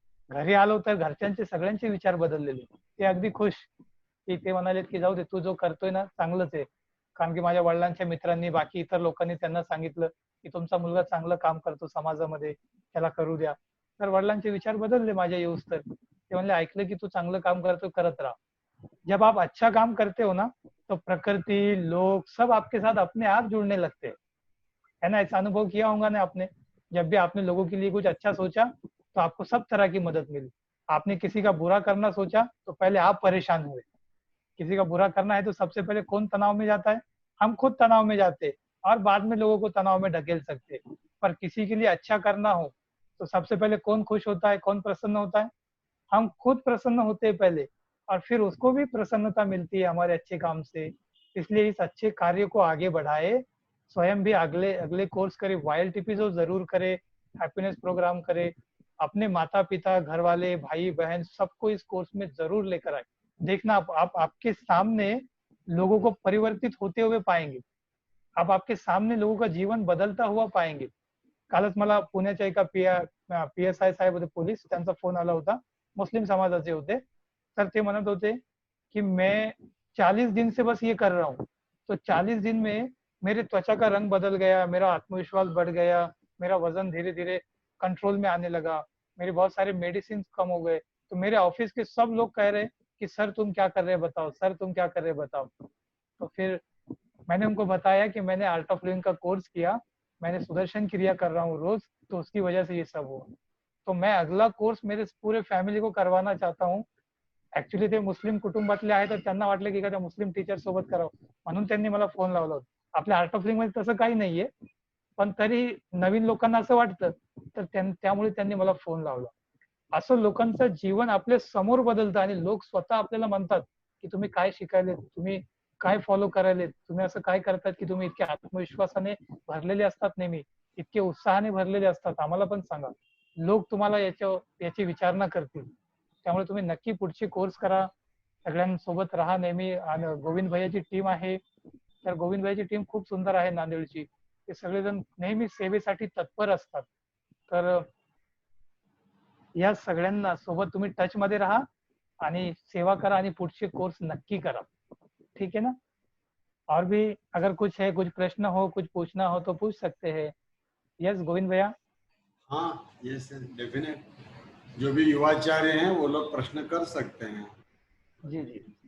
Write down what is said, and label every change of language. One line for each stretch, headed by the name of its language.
Marathi: घरी आलो तर घरच्यांचे सगळ्यांचे विचार बदललेले. ते अगदी खुश की ते म्हणाले की जाऊ दे, तू जो करतोय ना चांगलंच आहे. कारण की माझ्या वडिलांच्या मित्रांनी बाकी इतर लोकांनी त्यांना सांगितलं की तुमचा मुलगा चांगलं काम करतो समाजामध्ये, त्याला करू द्या. तर वडिलांचे विचार बदलले माझ्या येऊस तर. ते म्हणले ऐकलं की तू चांगलं काम करतो, करत राहा.
Hindi: जब आप अच्छा काम करते हो ना तो प्रकृति, लोग सब आपके साथ अपने आप जुड़ने लगते हैं, है ना. ऐसा अनुभव किया होगा ना आपने. जब भी आपने लोगों के लिए कुछ अच्छा सोचा तो आपको सब तरह की मदद मिली. आपने किसी का बुरा करना सोचा तो पहले आप परेशान हुए. किसी का बुरा करना है तो सबसे पहले कौन तनाव में जाता है? हम खुद तनाव में जाते हैं और बाद में लोगों को तनाव में ढकेल सकते हैं. पर किसी के लिए अच्छा करना हो तो सबसे पहले कौन खुश होता है, कौन प्रसन्न होता है? हम खुद प्रसन्न होते हैं पहले और फिर उसको भी प्रसन्नता मिलती है हमारे अच्छे काम से. इसलिए इस अच्छे कार्य को आगे बढ़ाए, स्वयं भी अगले अगले कोर्स करे, YLTP जो जरूर करे, हैप्पीनेस प्रोग्राम करे, अपने माता पिता, घर वाले, भाई बहन सबको इस कोर्स में जरूर लेकर आए. देखना आप आपके सामने लोगों को परिवर्तित होते हुए पाएंगे. आप आपके सामने लोगों का जीवन बदलता हुआ पाएंगे.
Marathi: कालच मला पुण्याच्या एका PSI साहेब होते पोलीस, त्यांचा फोन आला होता. मुस्लिम समाजाचे होते. तर ते म्हणत होते कि
Hindi: मैं 40 दिन से बस ये कर रहा हूँ, तो 40 दिन में मेरे त्वचा का रंग बदल गया, मेरा आत्मविश्वास बढ़ गया, मेरा वजन धीरे धीरे कंट्रोल में आने लगा, मेरे बहुत सारे मेडिसिन कम हो गए. तो मेरे ऑफिस के सब लोग कह रहे कि सर तुम क्या कर रहे बताओ, सर तुम क्या कर रहे बताओ. तो फिर मैंने उनको बताया कि मैंने आर्ट ऑफ लिविंग का कोर्स किया, मैंने सुदर्शन क्रिया कर रहा हूँ रोज, तो उसकी वजह से ये सब हुआ. तो मैं अगला कोर्स मेरे पूरे फॅमिली को करवाना चाहता हूँ.
Marathi: ऍक्च्युली ते मुस्लिम कुटुंबातले आहेत तर त्यांना वाटलं की एखाद्या मुस्लिम टीचर सोबत करावं, म्हणून त्यांनी मला फोन लावला होता. आपल्या आर्ट ऑफ लिविंग मध्ये तसं काही नाहीये, पण तरी नवीन लोकांना असं वाटतं, तर त्यामुळे त्यांनी मला फोन लावला. असं लोकांचं जीवन आपल्या समोर बदलतं आणि लोक स्वतः आपल्याला म्हणतात की तुम्ही काय शिकायले, तुम्ही काय फॉलो करायले, तुम्ही असं काय करतात की तुम्ही इतके आत्मविश्वासाने भरलेले असतात, नेहमी इतके उत्साहाने भरलेले असतात, आम्हाला पण सांगा. लोक तुम्हाला याची विचारणा करतील. त्यामुळे तुम्ही नक्की पुढचे कोर्स करा, सगळ्यांसोबत राहा नेहमी. आणि गोविंद भैयाची टीम आहे, तर गोविंद भैयाची टीम खूप सुंदर आहे नांदेडची. ते सगळेजण नेहमी सेवेसाठी तत्पर असतात. तर या सगळ्यांना सोबत तुम्ही टच मध्ये राहा आणि सेवा करा आणि पुढचे कोर्स नक्की करा.
Hindi: ठीक है ना. और भी अगर कुछ है, कुछ प्रश्न हो, कुछ पूछना हो तो पूछ सकते हैं.
English: Yes Govind भैया. हाँ yes definite.
Hindi: जो भी युवाचार्य हैं वो लोग प्रश्न कर सकते हैं. जी जी.